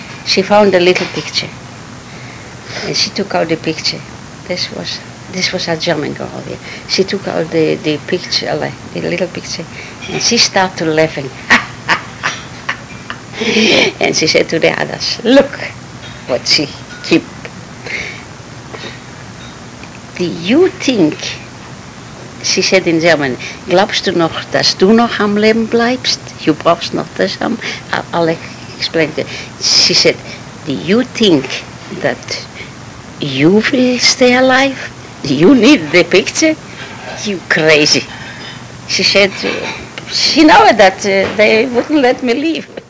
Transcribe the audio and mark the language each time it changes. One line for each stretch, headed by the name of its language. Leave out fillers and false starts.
English: She found a little picture. And she took out the picture. This was a German girl here. She took out the picture, the little picture, and she started laughing. And she said to the others, look what she keep. Do you think, she said in German,
German: glaubst du noch, dass du noch am Leben bleibst? Du brauchst noch das haben?
English: I'll explain it. She said, do you think that you will stay alive? Do you need the picture? You crazy. She said, she knows that they wouldn't let me leave.